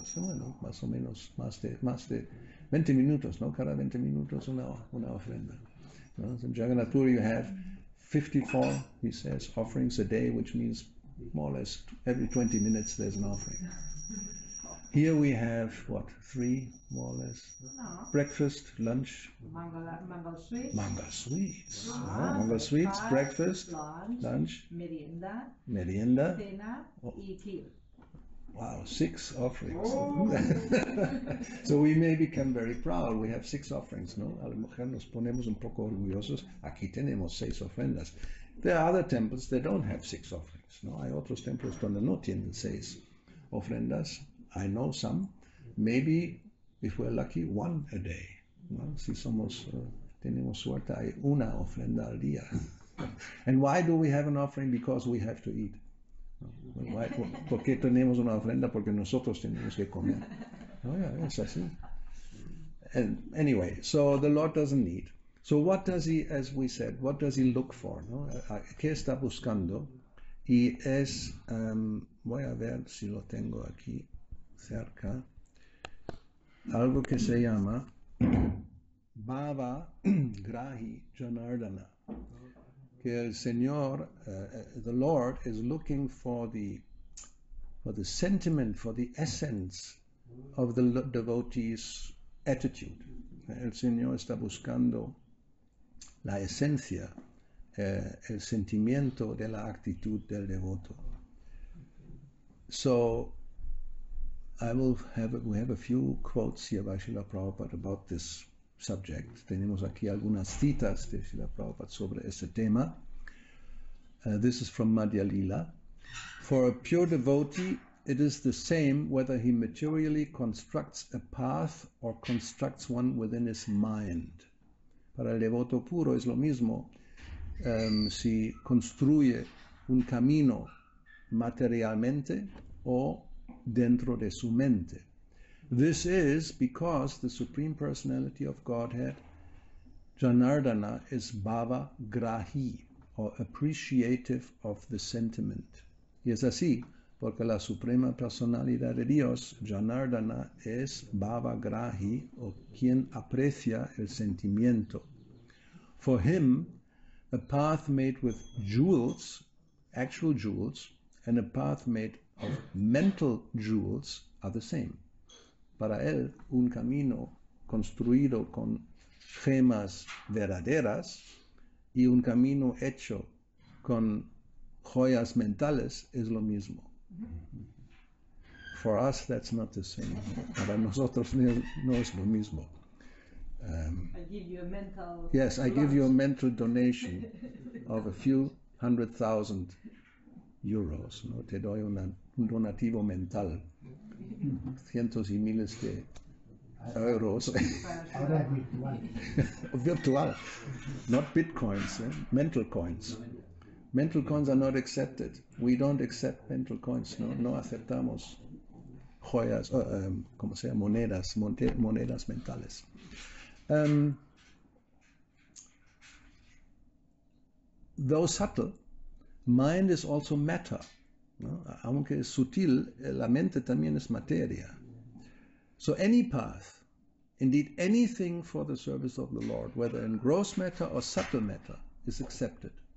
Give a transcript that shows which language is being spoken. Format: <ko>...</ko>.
<es>Bueno, más o menos, más de 20 minutos, ¿no? Cada 20 minutos una ofrenda. ¿No?</es> <en>In Jagannath Puri you have 54, he says, offerings a day, which means more or less every 20 minutes there's an offering. Here we have, what, 3, more or less? No. Breakfast, lunch. Mango sweets. Mango sweets. Mango sweets, breakfast, lunch.</en> <es>Merienda. Cena y kir.</es> <en>Wow, 6 offerings. Oh. So we may become very proud. We have 6 offerings, ¿no?</en> <es>A lo mejor nos ponemos un poco orgullosos. Aquí tenemos 6 ofrendas.</es> <en>There are other temples that don't have 6 offerings, ¿no?</en> <es>Hay otros templos donde no tienen 6 ofrendas.</es> <en>I know some. Maybe, if we're lucky, 1 a day, ¿no?</en> <es>Si somos tenemos suerte, hay una ofrenda al día.</es> <en>And why do we have an offering? Because we have to eat.</en> <es>¿Por qué tenemos una ofrenda? Porque nosotros tenemos que comer. Es así.</es> <en>And anyway, so the Lord doesn't need. So what does he, as we said, what does he look for?</en> <es>¿No? ¿Qué está buscando? Y es, voy a ver si lo tengo aquí cerca, algo que se llama Bhava Grahi Janardana. Que el Señor,</es> <en>the Lord, is looking for the sentiment, for the essence of the devotee's attitude.</en> <es>El Señor está buscando la esencia, el sentimiento de la actitud del devoto.</es> <en>So, we have a few quotes here by Srila Prabhupada about this subject.</en> <es>Tenemos aquí algunas citas de Srila Prabhupada sobre este tema.</es> <en>This is from Madhya Lila. For a pure devotee, it is the same whether he materially constructs a path or constructs one within his mind.</en> <es>Para el devoto puro es lo mismo si construye un camino materialmente o dentro de su mente.</es> <en>This is because the Supreme Personality of Godhead, Janardana, is Bhava Grahi, or appreciative of the sentiment.</en> <es>Y es así, porque la Suprema Personalidad de Dios, Janardana, es Bhava Grahi, o quien aprecia el sentimiento.</es> <en>For him, a path made with jewels, actual jewels, and a path made of mental jewels are the same.</en> <es>Para él, un camino construido con gemas verdaderas y un camino hecho con joyas mentales es lo mismo.</es> <en>For us, that's not the same.</en> <es>Para nosotros no es lo mismo.</es> <en>I give you a mental. Yes, I give you a mental donation of a few 100,000 euros.</en> <es>¿No? Te doy un donativo mental. Cientos y miles de euros. Ahora es virtual.</es> <en>Virtual, not bitcoins, mental coins. Mental coins are not accepted. We don't accept mental coins.</en> <es>No aceptamos joyas, como sea, monedas mentales.</es> <en>Though subtle, mind is also matter.</en> <es>¿No? Aunque es sutil, la mente también es materia.</es> <en>So any path, indeed anything for the service of the Lord, whether in gross matter or subtle matter, is accepted.</en>